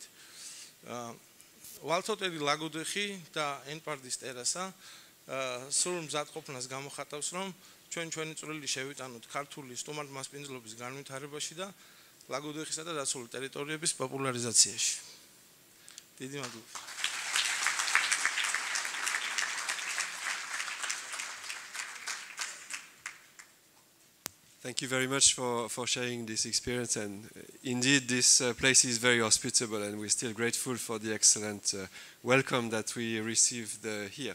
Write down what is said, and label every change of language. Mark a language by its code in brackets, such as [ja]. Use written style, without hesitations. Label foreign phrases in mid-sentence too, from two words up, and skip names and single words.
[ka] ვალთ ჰოტელი ლაგოდეხი და ENPARD-ის ტერასა სრულ მზადყოფნას გამოხატავს, რომ ჩვენი წვლილი შევიტანოთ ქართული სტუმართმასპინძლობის განვითარებაში და ლაგოდეხისა და დაცული ტერიტორიების პოპულარიზაციაში. დიდი მადლობა. [en] Thank you very much for sharing this experience, and indeed this place is very hospitable, and we're still grateful for the excellent welcome that we received here.